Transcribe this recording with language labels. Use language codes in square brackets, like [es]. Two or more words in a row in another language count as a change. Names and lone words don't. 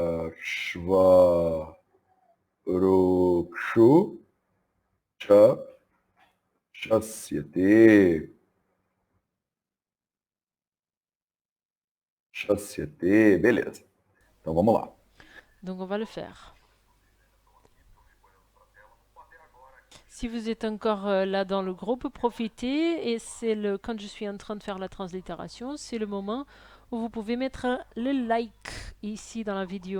[pt] Parshvarukshu Cha Chassiété. Chassiété. Beleza. Então vamos lá. [fr] Donc on va le faire. Si vous êtes encore là dans le groupe, profitez. Et c'est quand je suis en train de faire la translittération, c'est le moment où vous pouvez mettre le like ici dans la vidéo.